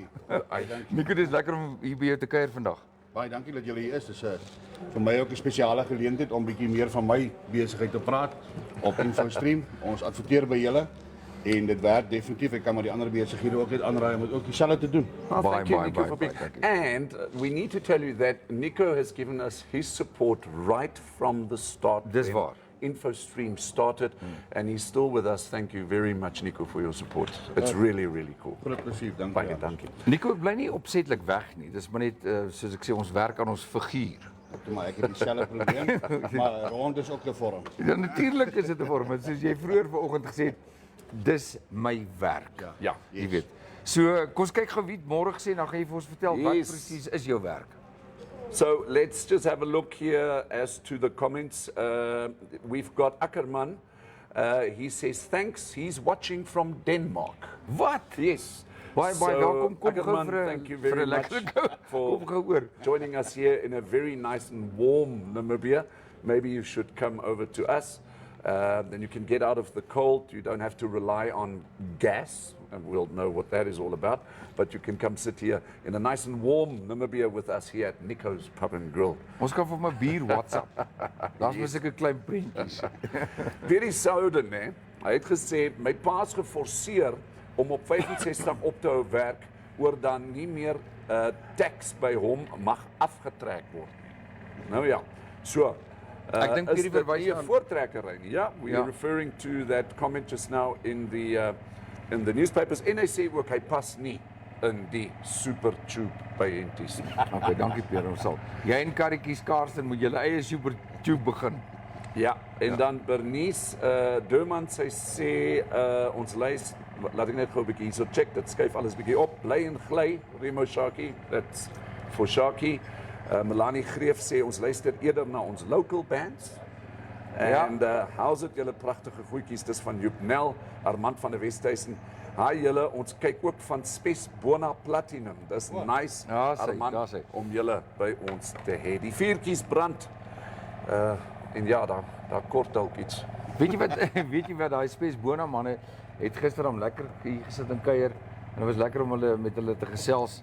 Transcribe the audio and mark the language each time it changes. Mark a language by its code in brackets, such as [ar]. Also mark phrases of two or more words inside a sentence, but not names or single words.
[af] Nico, dit is lekker om hier by jou te kuier vandag. Baie dankie dat julle hier is. Dis vir my ook 'n spesiale geleentheid om bietjie meer van my besigheid te praat op InfoStream. Ons adverteer by julle en dit werk definitief. Ek kan maar die ander besighede ook net aanraai om dit ook dieselfde te doen. [en] Oh, thank you, Nico, for being. Thank you. And we need to tell you that Nico has given us his support right from the start. [af] Dis [en] when [af] waar. [en] InfoStream started, and he's still with us. Thank you very much, Nico, for your support. It's really cool. [af] Groot plesier, dankie. Baie dankie. Nico, ek bly nie opsetlik weg nie. Dis maar net soos ek sê, ons werk aan ons figuur. Maar ek het dieselfde probleem, maar rond is ook 'n vorm. Ja, natuurlik is dit 'n vorm. Soos jy vroeër vanoggend gesê het, dis my werk. Ja. Jy weet. So, kom ons kyk gou wie môre gesê, dan gaan jy vir ons vertel wat presies is jou werk. [en] So let's just have a look here as to the comments. We've got Ackerman. He says, thanks. He's watching from Denmark. [af] Wat? [en] Yes. [af] Baie welkom. Kom gou Ackerman, vir [en] thank you very much [af] Kom gou oor. [en] joining us here in a very nice and warm Namibia. Maybe you should come over to us. Then you can get out of the cold. You don't have to rely on gas, and we'll know what that is all about. But you can come sit here in a nice and warm Namibia with us here at Nico's Pub and Grill. [af] Ons kan vir my bier WhatsApp. Daar's mos 'n klein prentjies. Hierdie Souden, hè. Hy het gesê my pa's geforseer om op 65 op te hou werk oor dan nie meer tax by hom mag afgetrek word. Nou ja. So ek dink hierdie verwys aan voortrekkery. Ja, [en] we are referring to that comment just now in the newspapers. [af] En hy sê ook hy pas nie in die super tube byeenties. Okay, dankie Pierre, ons sal. Jy en Karretjies Karsten moet julle eie super tube begin. Ja, en dan Bernice Durman, sy sê ons lys, laat ek net gou 'n bietjie hierso check, dit skuif alles bietjie op, bly en gly, [en] Remo Shaki, that's for Shaki. [af] Melanie Greef sê ons luister eerder na ons [en] local bands. And how's it [af] julle pragtige goedjies, dis van Joep Nel, Armand van der Westhuizen. Hi julle, ons kyk ook van Spes Bona Platinum. Dis nice, Ja, Armand, sê. om julle by ons te hê. Die vuurtjies brand. En ja, daar kort dalk iets. Weet jy wat daai Spes Bona manne het gister om lekker hier gesit en kuier en dit was lekker om met hulle te gesels.